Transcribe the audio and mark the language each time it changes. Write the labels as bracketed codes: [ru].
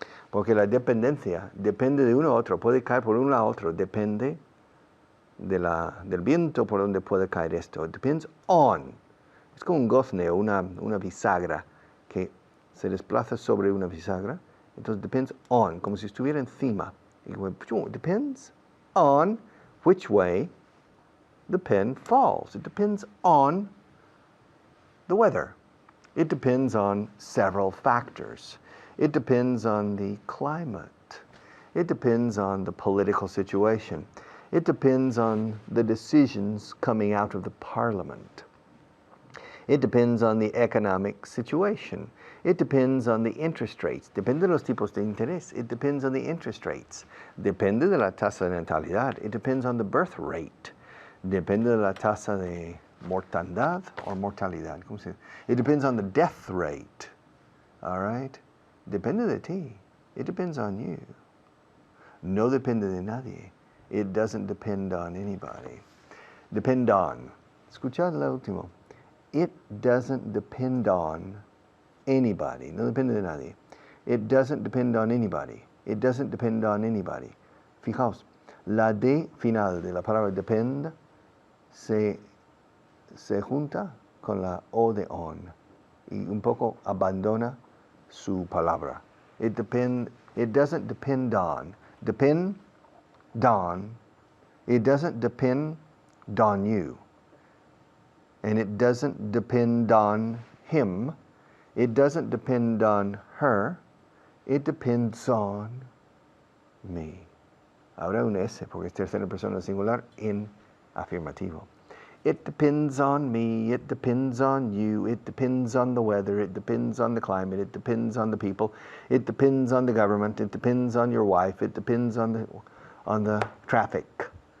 [es] Porque la dependencia depende de uno a otro, puede caer por uno a otro, depende del viento por donde puede caer esto. [en] It depends on. [es] Es como un gozne o una bisagra que se desplaza sobre una bisagra. Entonces [en] depends on, [es] como si estuviera encima. [en] It depends on which way the pen falls. It depends on the weather. It depends on several factors. It depends on the climate. It depends on the political situation. It depends on the decisions coming out of the parliament. It depends on the economic situation. It depends on the interest rates. [es] Depende de los tipos de interés. [en] It depends on the interest rates. [es] Depende de la tasa de natalidad. [en] It depends on the birth rate. [es] Depende de la tasa de mortandad or mortalidad. ¿Cómo se dice? [en] It depends on the death rate. All right? [es] Depende de ti. [en] It depends on you. [es] No depende de nadie. [en] It doesn't depend on anybody. Depend on. [es] Escuchad la última. [en] It doesn't depend on anybody. [es] No depende de nadie. [en] It doesn't depend on anybody. It doesn't depend on anybody. [es] Fijaos, la D final de la palabra depend se junta con la O de on y un poco abandona su palabra. [en] It doesn't depend on. Depend on. It doesn't depend on you. And it doesn't depend on him. It doesn't depend on her. It depends on me. [es] Ahora un S, porque es tercera persona singular en afirmativo. [en] It depends on me. It depends on you. It depends on the weather. It depends on the climate. It depends on the people. It depends on the government. It depends on your wife. It depends on the traffic.